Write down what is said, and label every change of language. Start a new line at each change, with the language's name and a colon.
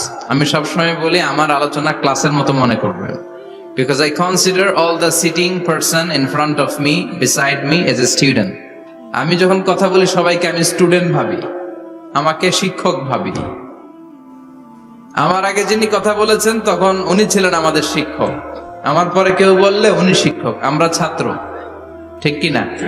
Bangla: আমি সবসময় বলি, আমার আলোচনা ক্লাসের মতো মনে করবেন।
English: Because I consider all the sitting person in front of me, beside me as a student.
Bangla: আমি যখন কথা বলি সবাইকে আমি স্টুডেন্ট ভাবি, আমাকে শিক্ষক ভাবি। আমার আগে যিনি কথা বলেছেন তখন উনি ছিলেন আমাদের শিক্ষক, আমার পরে কেউ বললে উনি শিক্ষক, আমরা ছাত্র, ঠিক কিনা?